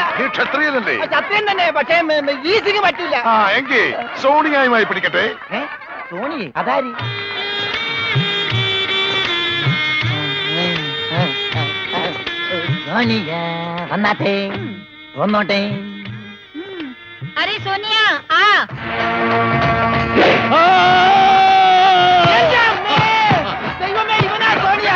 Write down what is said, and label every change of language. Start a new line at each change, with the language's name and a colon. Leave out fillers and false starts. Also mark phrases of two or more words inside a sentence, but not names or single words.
Malayalam: നീ ക്ഷത്രിയനല്ലേ? സത്യം തന്നെ, പക്ഷേ ഈസിക്ക് പറ്റില്ല. എങ്കിൽ സോണിയായുമായി പിടിക്കട്ടെ. സോണി അതാരി? സോണിയ വന്നാട്ടെ, വന്നോട്ടെ.
Hindi: अरे सोनिया आ
Malayalam: ദൈവമേ, ഇവനാ സോണിയ.